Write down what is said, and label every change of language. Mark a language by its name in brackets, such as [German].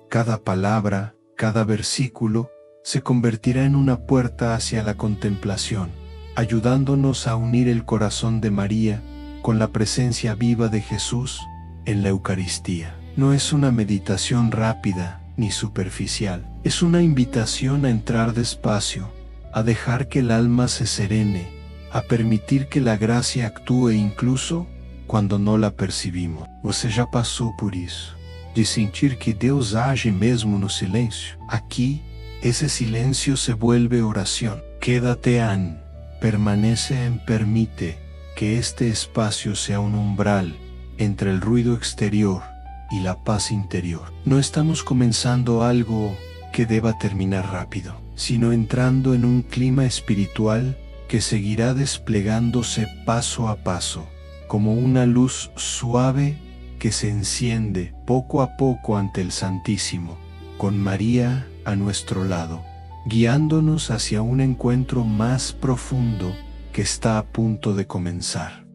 [Spanish] Cada palabra, cada versículo, se convertirá en una puerta hacia la contemplación, ayudándonos a unir el corazón de María con la presencia viva de Jesús en la Eucaristía. No es una meditación rápida ni superficial, es una invitación a entrar despacio, a dejar que el alma se serene, a permitir que la gracia actúe incluso cuando no la percibimos. [Portuguese] Você já passou por isso, de sentir que Deus age mesmo no silêncio? [Spanish] Aquí, ese silencio se vuelve oración. Quédate en, permanece en, permite que este espacio sea un umbral entre el ruido exterior y la paz interior. No estamos comenzando algo que deba terminar rápido, sino entrando en un clima espiritual que seguirá desplegándose paso a paso, como una luz suave que se enciende poco a poco ante el Santísimo, con María a nuestro lado, guiándonos hacia un encuentro más profundo que está a punto de comenzar.